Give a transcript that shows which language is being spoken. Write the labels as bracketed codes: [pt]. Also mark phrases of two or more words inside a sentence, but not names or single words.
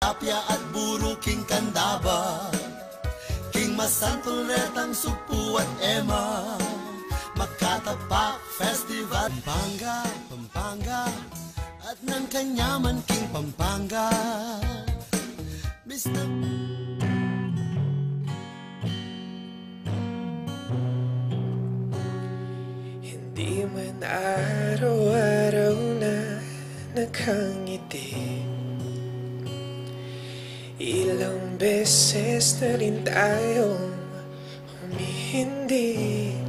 [pam] tapya at buro king kandaba, king masantulretang supu at ema, Makatapak Festival, Pampanga, at ng kanyaman king Pampanga, Mr. [tl] Hindi man araw-araw na nakangiti, ilang beses na rin tayong humihindi.